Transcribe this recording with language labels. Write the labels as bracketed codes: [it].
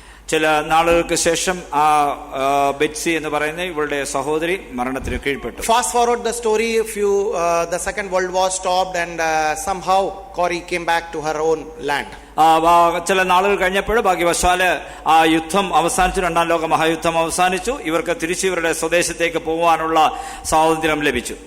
[ml] ചില നാളുകൾക്ക് ശേഷം ആ ബെറ്റ്സി എന്ന് പറയുന്ന ഇവളുടെ സഹോദരി മരണത്തിന് കീഴ്പ്പെട്ടു. [en] Fast forward the story, the Second World War stopped, and somehow Corey came back to her own land. [ml] ചില നാളുകൾ കഴിഞ്ഞപ്പോൾ ഭാഗ്യവശാല് ആ യുദ്ധം അവസാനിച്ചു. 2ാം ലോക മഹായുദ്ധം അവസാനിച്ചു. ഇവർക്ക് തിരിച്ച് ഇവരുടെ സ്വദേശത്തേക്ക് പോകാനുള്ള സ്വാതന്ത്ര്യം ലഭിച്ചു.